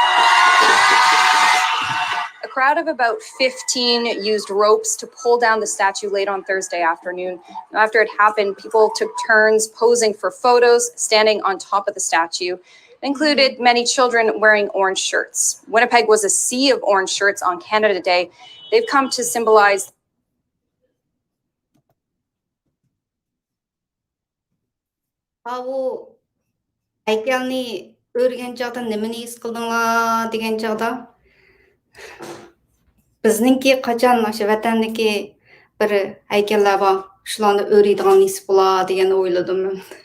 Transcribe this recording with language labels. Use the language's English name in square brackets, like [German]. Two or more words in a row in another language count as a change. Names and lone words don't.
[English] A crowd of about 15 used ropes to pull down the statue late on Thursday afternoon. After it happened, people took turns posing for photos, standing on top of the statue. It included many children wearing orange shirts. Winnipeg was a sea of orange shirts on Canada Day. They've come to symbolize [Uzbek] Avu haykalni o'rgan chog'da nimani his qildinglar degan chog'da bizningki qachon o'sha vatandagi bir haykallar bor, shularni o'raydigan nisib bo'lar degan o'yladim men.